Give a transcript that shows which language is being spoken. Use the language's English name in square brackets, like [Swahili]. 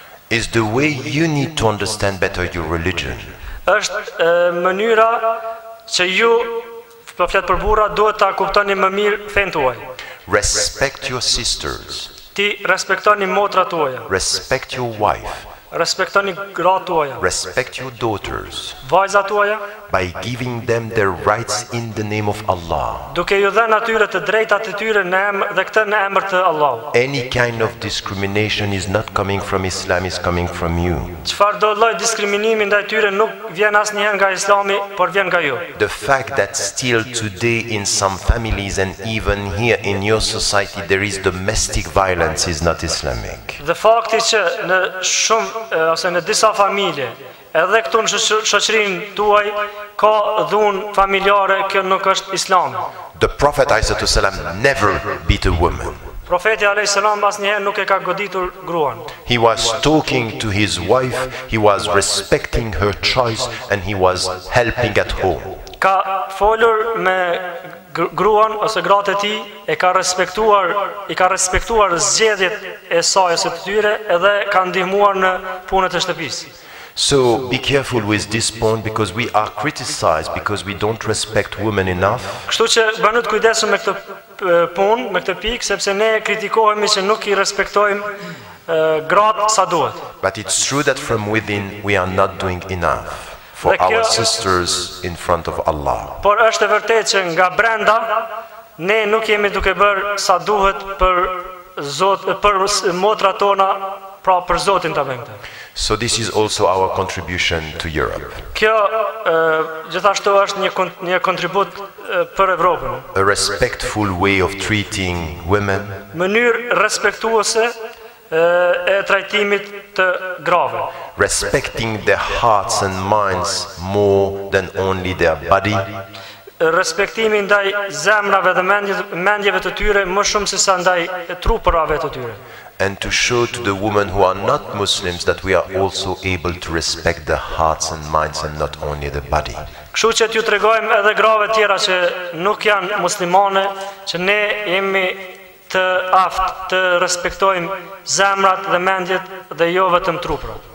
[English] Is the way you need to understand better your religion. [Albanian] Është mënyra që ju po flet për burra duhet ta kuptoni më mirë fen tuaj. [English] Respect your sisters. [Albanian] Ti respektoni motrat tuaja. [English] Respect your wife. [Albanian] Respektoni gratë tuaja. [English] Respect your daughters. [Albanian] Vajzat tuaja. [English] By giving them their rights in the name of Allah. [Albanian] Duke ju dhënë atyre të drejtat e tyre në emër dhe këtë në emër të Allahut. [English] Any kind of discrimination is not coming from Islam, is coming from you. [Albanian] Çfarëdo lloj diskriminimi ndaj tyre nuk vjen asnjëherë nga Islami, por vjen nga ju. [English] The fact that still today in some families and even here in your society there is domestic violence is not Islamic. [Albanian] Dhe fakti që në shumë ose në disa familje, edhe këtu në shoqërinë tuaj ka dhunë familjare, kjo nuk është Islam. [English] The Prophet ﷺ never beat a woman. [Albanian] Profeti ﷺ asnjëherë nuk e ka goditur gruan. [English] He was talking to his wife, he was respecting her choice and he was helping at home. [Albanian] Ka folur me gruan ose gratë e tij i ka respektuar zgjedhjet e saj ose të tyre edhe ka ndihmuar në punët e shtëpisë. [English] So be careful with this point because we are criticized because we don't respect women enough. [Albanian] Kështu që bëni të kujdesshëm me këtë punë, me këtë pikë, sepse ne kritikohemi që nuk i respektojmë gratë sa duhet. [English] But it's true that from within we are not doing enough for our sisters in front of Allah. [Albanian] Por është e vërtetë që nga brenda ne nuk jemi duke bërë sa duhet për motrat tona, pra për Zotin ta bëjmë këtë. [English] So this is also our contribution to Europe. [Albanian] Kjo gjithashtu është një kontribut për Evropën. [English] A respectful way of treating women. [Albanian] Mënyrë respektuese e trajtimit të grave. [English] Respecting their hearts and minds more than only their body. [Albanian] Respektimi ndaj zemrave dhe mendjeve të tyre më shumë se sa ndaj trupërave të tyre. [English] And to show to the women who are not Muslims that we are also able to respect the hearts and minds and not only the body. [Albanian] Kështu që t'ju tregojmë edhe grave tjera që nuk janë muslimane, që ne jemi të aftë të respektojmë zemrat dhe mendjet dhe jo vetëm truprat.